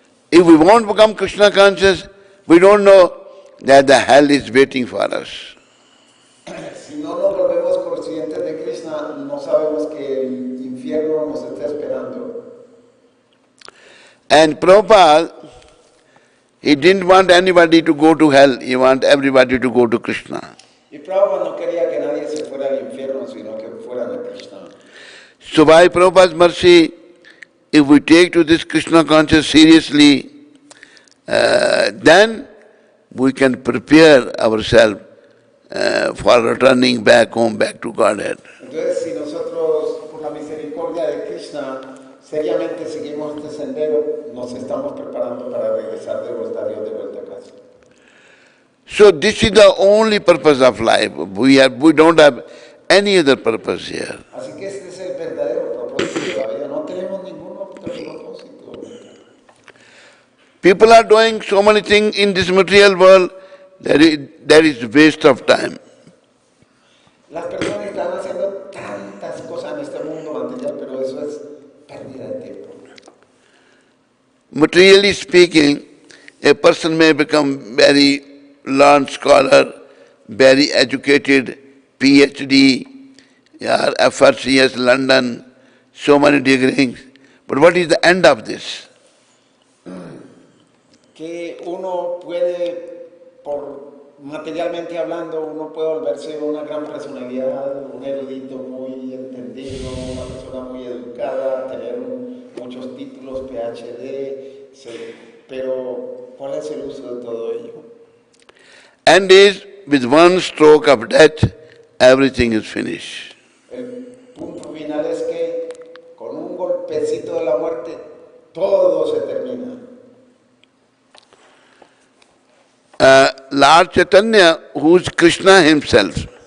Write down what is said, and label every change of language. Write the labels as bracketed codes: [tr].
[en] If we won't become Krishna conscious, we don't know that the hell is waiting for us. [es] Si no nos volvemos conscientes de Krishna, no sabemos que el infierno nos está esperando. [en] And Prabhupada, he didn't want anybody to go to hell, he wanted everybody to go to Krishna. [es] Y Prabhupada no quería que nadie se fuera al infierno, sino que fueran a Krishna. [en] So by Prabhupada's mercy, if we take to this Krishna conscious seriously, then we can prepare ourselves for returning back home, back to Godhead. [es] Entonces, si nosotros, por la misericordia de Krishna, seriamente seguimos este sendero, nos estamos preparando para regresar de vuelta a Dios, de vuelta a casa. [en] So this is the only purpose of life. We don't have any other purpose here. [es] Así que este es el verdadero propósito de la vida. No tenemos ningún otro propósito. [en] People are doing so many things in this material world that is waste of time. [es] Las personas están haciendo tantas cosas en este mundo material, pero eso es pérdida de tiempo. [en] Materially speaking, a person may become very learned scholar, very educated, PhD, or FRCS London, so many degrees. But what is the end of this? [es] Que uno puede, materialmente hablando, uno puede volverse una gran personalidad, un erudito muy entendido, una persona muy educada, tener muchos títulos, PhD, Sí, pero ¿cuál es el uso de todo ello? [en] And is with one stroke of death, everything is finished. [es] El punto final es que con un golpecito de la muerte todo se termina. [en] Lord Chaitanya, who is Krishna himself,